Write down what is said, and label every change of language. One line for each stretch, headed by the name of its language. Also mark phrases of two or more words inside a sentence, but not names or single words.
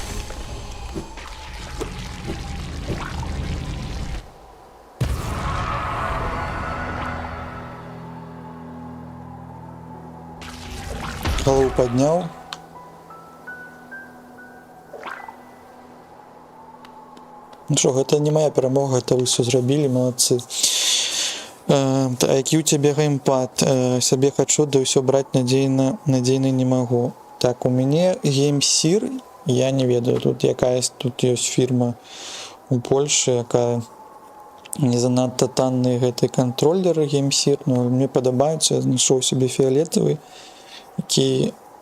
Russian: Голову поднял. Ну что, это не моя перемога, это вы все зрабілі, молодцы. Які у тебя геймпад?
Belarusian: Сабе хочу, да ўсё браць надзейна не могу. Так, у мяне геймсір, я не ведаю, тут ёсць фірма у Польшы, якая не занадта танныя гэтыя кантроллеры геймсір, но мне падабаюцца, я знайшоў себе фіолетавы, які